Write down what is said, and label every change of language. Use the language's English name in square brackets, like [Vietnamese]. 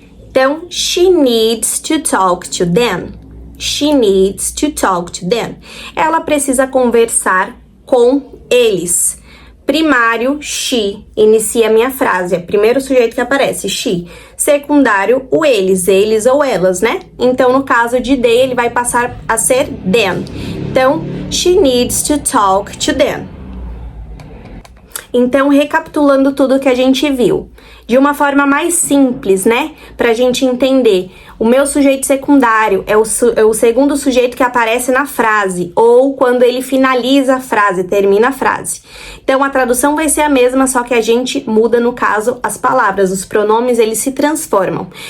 [English] Então, she needs to talk to them. She needs to talk to them. [Portuguese] Ela precisa conversar com eles. Primário, she, inicia a minha frase, é o primeiro sujeito que aparece, she. Secundário, o eles ou elas, né? Então, no caso de they, ele vai passar a ser them. [English] Então, she needs to talk to them. [Portuguese] Então, recapitulando tudo que a gente viu, de uma forma mais simples, né? Pra gente entender, o meu sujeito secundário é o segundo sujeito que aparece na frase, ou quando ele finaliza a frase, termina a frase. Então, a tradução vai ser a mesma, só que a gente muda, no caso, as palavras, os pronomes, eles se transformam.